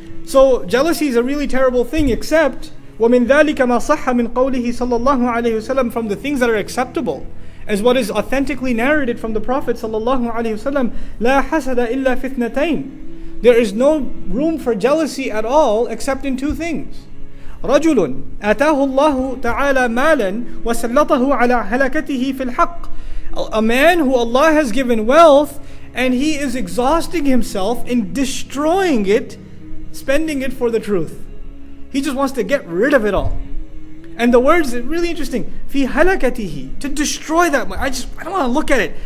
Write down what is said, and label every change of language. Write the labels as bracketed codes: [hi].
[en] So jealousy is a really terrible thing, except [ar] وَمِن ذَلِكَ مَا صَحَّ مِن قَوْلِهِ صَلَّى اللَّهُ عَلَيْهِ وَسَلَّمَ, [en] from the things that are acceptable, as what is authentically narrated from the Prophet sallallahu alaihi wasallam, [ar] لا حسد إلا في اثنتين. [en] There is no room for jealousy at all except in 2 things. [ar] رجل آتاه الله تعالى مالا وسلطه على هلكته في الحق. [en] A man who Allah has given wealth, and he is exhausting himself in destroying it, spending it for the truth. He just wants to get rid of it all. And the words are really interesting. [ar] Fi halakatihi, [en] to destroy that money. I don't want to look at it.